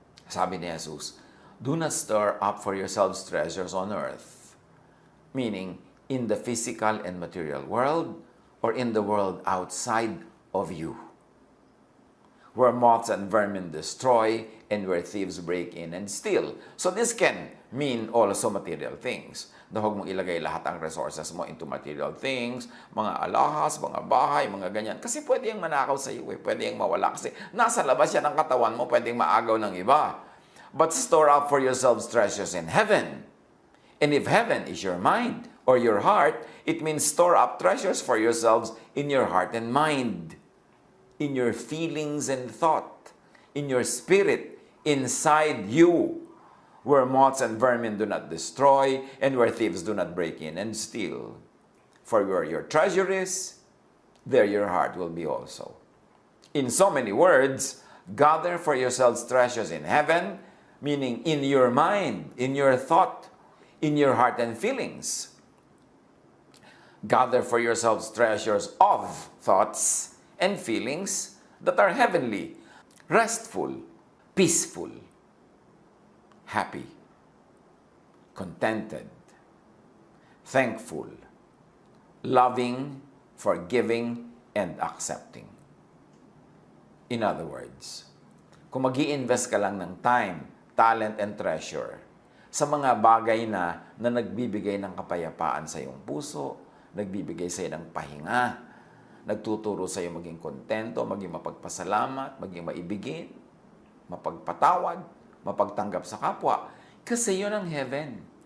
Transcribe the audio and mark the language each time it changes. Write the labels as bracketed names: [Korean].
[Filipino] Sabi ni Jesus, [English] do not store up for yourselves treasures on earth. Meaning, in the physical and material world, or in the world outside of you. Where moths and vermin destroy, and where thieves break in and steal. So this can mean also material things. [Filipino] Na huwag mong ilagay lahat ang resources mo [English] into material things, [Filipino] mga alahas, mga bahay, mga ganyan. Kasi pwede yung manakaw sa iyo, pwede yung mawala. Kasi nasa labas yan ang katawan mo, pwede yung maagaw ng iba. [English] But store up for yourselves treasures in heaven. And if heaven is your mind or your heart, it means store up treasures for yourselves in your heart and mind. In your feelings and thought. In your spirit. Inside you. Where moths and vermin do not destroy, and where thieves do not break in and steal. For where your treasure is, there your heart will be also. In so many words, gather for yourselves treasures in heaven, meaning in your mind, in your thought, in your heart and feelings. Gather for yourselves treasures of thoughts and feelings that are heavenly, restful, peaceful, happy, contented, thankful, loving, forgiving, and accepting. In other words, [Filipino] kung mag-i-invest ka lang ng [English] time, talent, and treasure [Filipino] sa mga bagay na nagbibigay ng kapayapaan sa iyong puso, nagbibigay sa iyo ng pahinga, nagtuturo sa iyo maging kontento, maging mapagpasalamat, maging maibigin, mapagpatawad, mapagtanggap sa kapwa, kasi yun ang heaven.